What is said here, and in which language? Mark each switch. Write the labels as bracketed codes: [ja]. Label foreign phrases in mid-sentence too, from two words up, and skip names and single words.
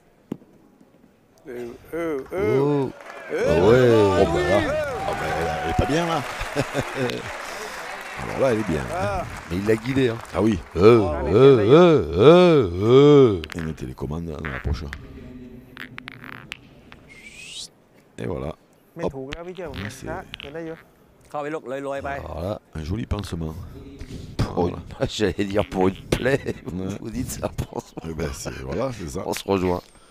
[fr] oh. Ah ouais. Oh ben là, ah ben, elle est pas bien là. Alors là, elle est bien. hein. Mais il l'a guidé. Hein. Ah oui. Et mettez les commandes dans la poche. Et voilà, [th] ไม่ถูกแล้วพี่เจ้า ไม่เสีย ช้าเห็นได้เยอะ เข้าไปลูกลอยๆไป [fr] Alors là, un joli pansement. pour une- j'allais dire pour une plaie. Ouais. Vous dites ça, Eh ben, voilà, c'est ça. on se rejoint.